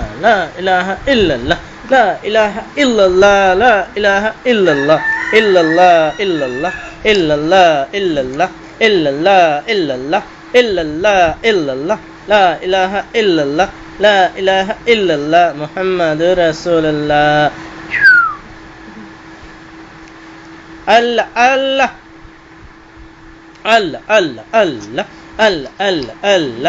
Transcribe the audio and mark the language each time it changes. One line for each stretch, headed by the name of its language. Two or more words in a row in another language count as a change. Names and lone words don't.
Arabic: لا إله إلا الله. لا إله إلا الله. لا إله إلا الله. إلا الله. إلا الله. إلا الله. إلا الله. إلا الله. إلا الله. إلا الله. إلا الله. لا إله إلا الله. لا إله إلا الله. محمد رسول الله. الله الله. الله الله الله. الله الله الله.